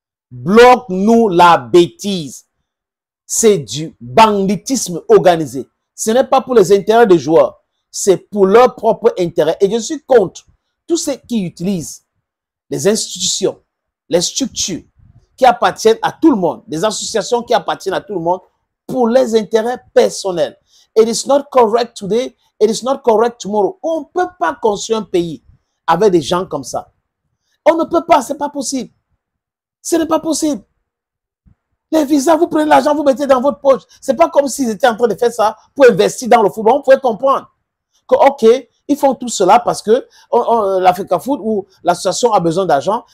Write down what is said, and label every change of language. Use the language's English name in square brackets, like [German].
[French] Bloque-nous la bêtise. C'est du banditisme organisé. Ce n'est pas pour les intérêts des joueurs. C'est pour leur propre intérêt. Et je suis contre tous ceux qui utilisent les institutions, les structures qui appartiennent à tout le monde, des associations qui appartiennent à tout le monde pour les intérêts personnels. [English] It is not correct today, it is not correct tomorrow. [French] On ne peut pas construire un pays avec des gens comme ça. On ne peut pas, ce n'est pas possible. Ce n'est pas possible. Les visas, vous prenez l'argent, vous mettez dans votre poche. Ce n'est pas comme s'ils étaient en train de faire ça pour investir dans le football. On pouvait comprendre que, ok, ils font tout cela parce que l'Africa Foot ou l'association a besoin d'argent.